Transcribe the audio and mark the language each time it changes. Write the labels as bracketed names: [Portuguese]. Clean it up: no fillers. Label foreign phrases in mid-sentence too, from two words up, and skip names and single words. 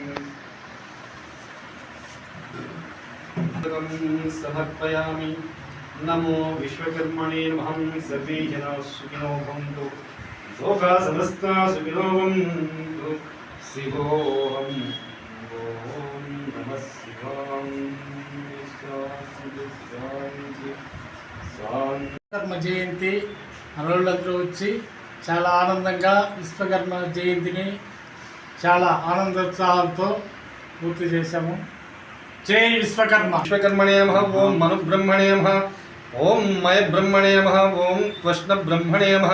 [Sanskrit] समर्पयामि नमो विश्वकर्मणे नमः सर्वे जनाः सुखिनो भवन्तु लोकाः समस्ताः सुखिनो भवन्तु शिवोऽहम् ॐ नमः शिवाय शान्ति शान्ति शान्ति [Telugu] విశ్వకర్మ జయంతి అరవులందరూ వచ్చి చాలా ఆనందంగా విశ్వకర్మ జయంతిని చాలా ఆనందోత్సాహాలతో పూర్తి చేశాము. జై విశ్వకర్మ. [Sanskrit] విశ్వకర్మణే నమః ఓం మను బ్రహ్మణే నమః ఓం మయ బ్రహ్మణే నమః. ఓం కృష్ణ బ్రహ్మణే నమః.